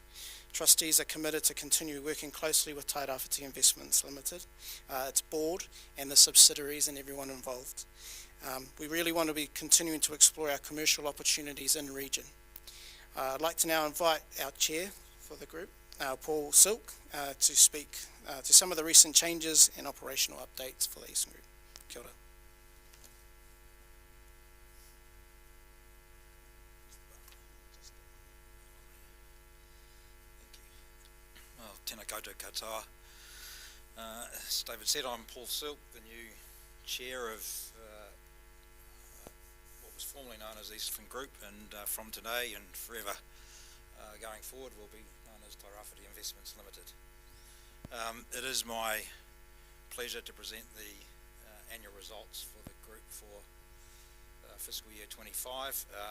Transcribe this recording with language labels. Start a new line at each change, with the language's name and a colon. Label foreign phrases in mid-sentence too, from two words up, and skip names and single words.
English: Trustees are committed to continue working closely with Tairāwhiti Investments Limited, its board and the subsidiaries and everyone involved. We really want to be continuing to explore our commercial opportunities in region. I'd like to now invite our chair for the group, Paul Silk to speak to some of the recent changes and operational updates for the Eastern Group.
Māori: Kia ora. Well, tēnā koutou katoa.
English: As David said, I'm Paul Silk, the new chair of what was formerly known as Eastern Group, and from today and forever going forward will be known as Tairāwhiti Investments Limited. It is my pleasure to present the annual results for the group for fiscal year 25.